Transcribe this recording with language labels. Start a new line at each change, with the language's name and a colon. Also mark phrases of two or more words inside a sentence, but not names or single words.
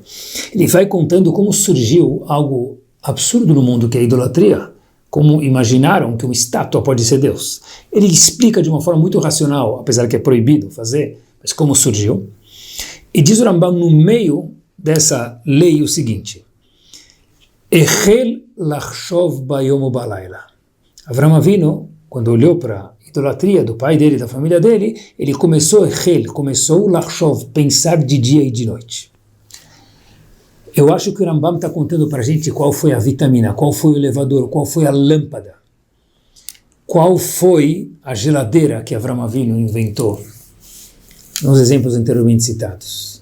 Portuguese: Ele vai contando como surgiu algo absurdo no mundo, que é a idolatria, como imaginaram que uma estátua pode ser Deus. Ele explica de uma forma muito racional, apesar que é proibido fazer, mas como surgiu. E diz o Rambam no meio dessa lei o seguinte:
Hebrew: התחיל לחשוב ביום ובלילה.
Portuguese: Avraham Avinu, quando olhou para a idolatria do pai dele, da família dele, ele começou lachshov, pensar de dia e de noite. Eu acho que o Rambam está contando para a gente qual foi a vitamina, qual foi o elevador, qual foi a lâmpada, qual foi a geladeira que Avraham Avinu inventou, nos exemplos anteriormente citados.